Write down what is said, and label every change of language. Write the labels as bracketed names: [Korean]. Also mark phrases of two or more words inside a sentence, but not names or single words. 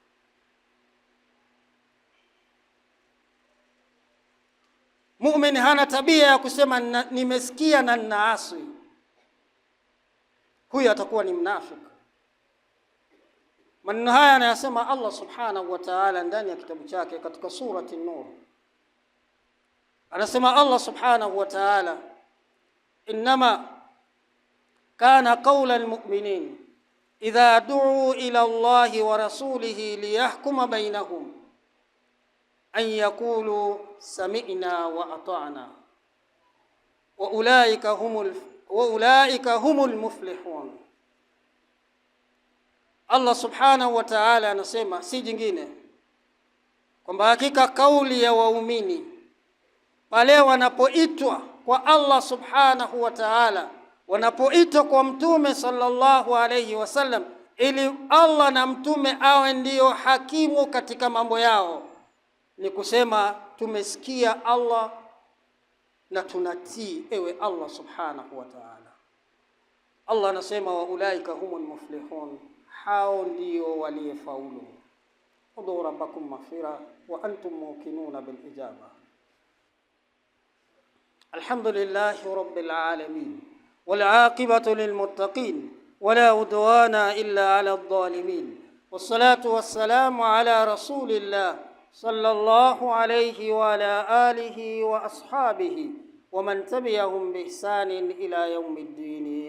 [Swahili] Mu'min hana tabia ya kusema nimesikia na ninaasi. Huyo atakuwa ni mnafiki. Maneno haya anayasema [Arabic] الله سبحانه وتعالى [Swahili] ndani ya kitabu chake katika surati An-Nur. [Arabic] Anasema الله سبحانه وتعالى إنما كان قول المؤمنين إذا دعوا إلى الله ورسوله ليحكم بينهم أن يقولوا سمعنا وأطعنا وأولئك هم المفلحون. الله سبحانه وتعالى [Swahili] anasema si jingine kwamba hakika kauli ya waumini pale wanapoitwa kwa [Arabic] الله سبحانه وتعالى, [Swahili] wanapoitwa kwa Mtume [Arabic] صلى الله عليه وسلم, [Swahili] ili Allah na Mtume awe ndio hakimu katika mambo yao, ni kusema tumesikia Allah na tunatii ewe [Arabic] الله سبحانه وتعالى. [Swahili] Allah anasema [Arabic] وأولئك هم المفلحون, [Swahili] hao ndio waliofaulu. [Arabic] ادعوا ربكم مغفرة وأنتم موقنون بالإجابة. الحمد لله رب العالمين والعاقبة للمتقين ولا عدوان إلا على الظالمين. والصلاة والسلام على رسول الله صلى الله عليه وعلى آله وأصحابه ومن تبعهم بإحسان إلى يوم الدين.